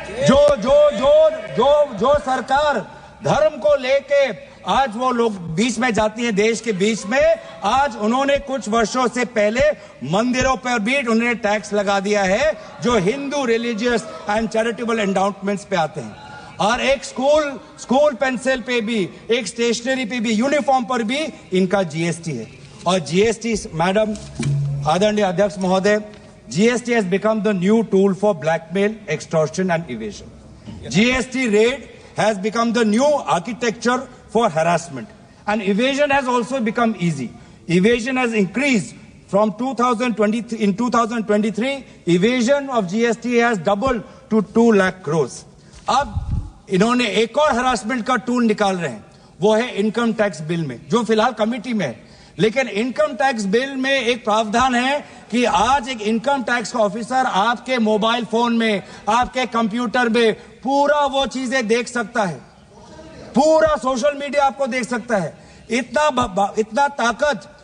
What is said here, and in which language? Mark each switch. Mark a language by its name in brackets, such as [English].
[Hindi] जो सरकार धर्म को लेके आज वो लोग बीच में जाती है, देश के बीच में, आज उन्होंने कुछ वर्षों से पहले मंदिरों पर भी उन्होंने टैक्स लगा दिया है जो Hindu religious and charitable endowments पे आते हैं। और एक स्कूल पेंसिल पे भी, एक स्टेशनरी पे भी, यूनिफॉर्म पर भी इनका जीएसटी है। [English] और जीएसटी, [Hindi] मैडम आदरणीय अध्यक्ष महोदय, [English] GST has become the new tool for blackmail, extortion and evasion. GST raid has become the new architecture for harassment, and evasion has also become easy. Evasion has increased from 2023. In 2023, evasion of GST has doubled to 2 lakh crores. [Hindi] अब इन्होंने एक और harassment का tool निकाल रहे हैं, वो है इनकम टैक्स बिल में, जो फिलहाल कमिटी में है। लेकिन इनकम टैक्स बिल में एक प्रावधान है कि आज एक इनकम टैक्स का ऑफिसर आपके मोबाइल फोन में, आपके कंप्यूटर में पूरा वो चीजें देख सकता है, पूरा सोशल मीडिया आपको देख सकता है। इतना ताकत